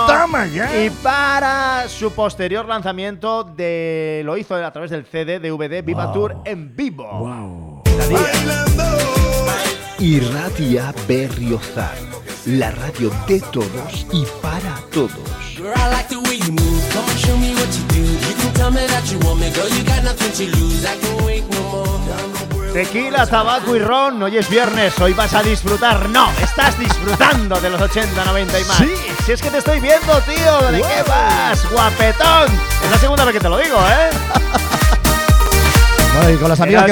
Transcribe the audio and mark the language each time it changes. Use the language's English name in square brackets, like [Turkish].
[Spanish] ¡Toma ya! Y para su posterior lanzamiento, lo hizo a través del CD, DVD, Viva Tour en vivo. ¡Wow! Irratia Berriozar, la radio de todos y para todos. [English] Girl, I like the way you move. Come on, show me what you do. You can tell me that you want me, girl. You got nothing to lose. I can wait no more. [Spanish] Tequila, tabaco y ron, hoy es viernes, hoy vas a disfrutar. No, estás disfrutando de los 80, 90 y más. Sí. Si es que te estoy viendo, tío, ¿de qué vas, guapetón? Es la segunda vez que te lo digo, ¿eh? Bueno, y con las amigas, ¿qué